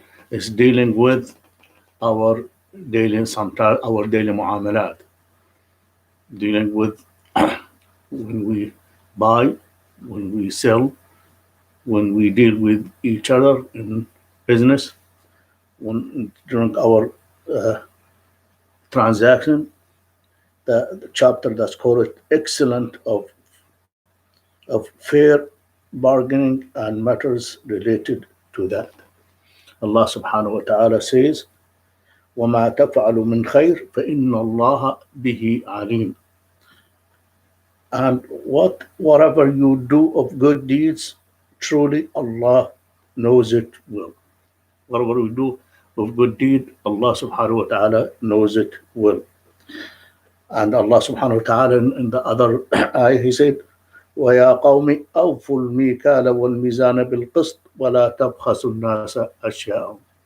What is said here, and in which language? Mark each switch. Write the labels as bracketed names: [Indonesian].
[English] Is dealing with our daily muamalat, dealing with when we buy, when we sell, when we deal with each other in business, during our transaction. The chapter that's called excellent of fair bargaining and matters related to that. [Arabic] Allah subhanahu wa ta'ala says, وَمَا تَفْعَلُ مِنْ خَيْرٍ فَإِنَّ اللَّهَ بِهِ عَلِيمٌ. [English] And whatever you do of good deeds, truly Allah knows it well. Whatever we do of good deed, Allah subhanahu wa ta'ala knows it well. And Allah subhanahu wa ta'ala in the other ayah, he said, [Arabic] وَيَا قَوْمِ أَوْفُوا الْمِيكَالَ وَالْمِيزَانَ بِالْقِسْطِ وَلَا تَبْخَسُوا النَّاسَ أَشْيَاءَهُمْ.